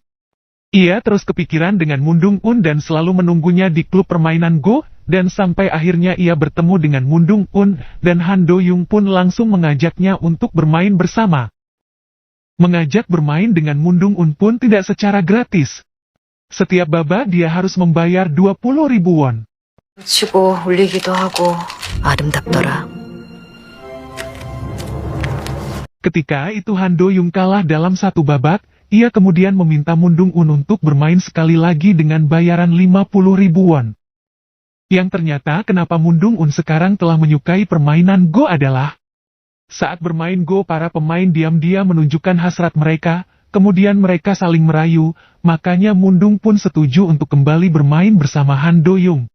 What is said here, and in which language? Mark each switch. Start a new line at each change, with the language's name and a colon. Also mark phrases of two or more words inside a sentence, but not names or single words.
Indonesian: Ia terus kepikiran dengan Moon Dong-un dan selalu menunggunya di klub permainan Go, dan sampai akhirnya ia bertemu dengan Moon Dong-un, dan Han Do-young pun langsung mengajaknya untuk bermain bersama. Mengajak bermain dengan Moon Dong-un pun tidak secara gratis. Setiap babak dia harus membayar 20.000 won.
Korean: 치고 울리기도 하고 아름답더라.
Indonesian: Ketika itu Han Do-young kalah dalam satu babak, ia kemudian meminta Moon Dong-un untuk bermain sekali lagi dengan bayaran 50.000 won. Yang ternyata kenapa Moon Dong-un sekarang telah menyukai permainan Go adalah saat bermain Go para pemain diam-diam menunjukkan hasrat mereka, kemudian mereka saling merayu, makanya Moon Dong pun setuju untuk kembali bermain bersama Han Do-young.